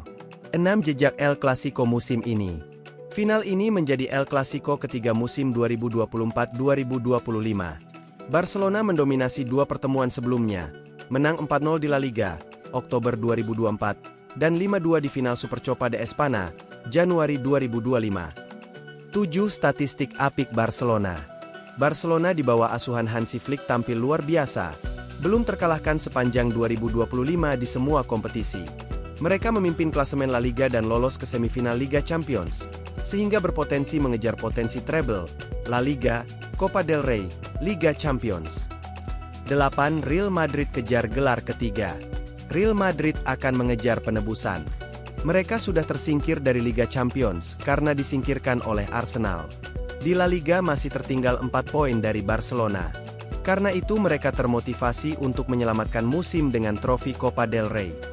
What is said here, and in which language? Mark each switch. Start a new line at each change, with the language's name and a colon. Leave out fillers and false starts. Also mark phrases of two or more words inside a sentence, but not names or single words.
Indonesian: 6 jejak El Clasico musim ini. Final ini menjadi El Clasico ketiga musim 2024-2025. Barcelona mendominasi dua pertemuan sebelumnya, menang 4-0 di La Liga, Oktober 2024, dan 5-2 di final Supercopa de Espana, Januari 2025. 7 statistik apik Barcelona. Barcelona di bawah asuhan Hansi Flick tampil luar biasa, belum terkalahkan sepanjang 2025 di semua kompetisi. Mereka memimpin klasemen La Liga dan lolos ke semifinal Liga Champions, sehingga berpotensi mengejar potensi treble, La Liga, Copa del Rey, Liga Champions. 8. Real Madrid kejar gelar ketiga. Real Madrid akan mengejar penebusan. Mereka sudah tersingkir dari Liga Champions karena disingkirkan oleh Arsenal. Di La Liga masih tertinggal 4 poin dari Barcelona. Karena itu mereka termotivasi untuk menyelamatkan musim dengan trofi Copa del Rey.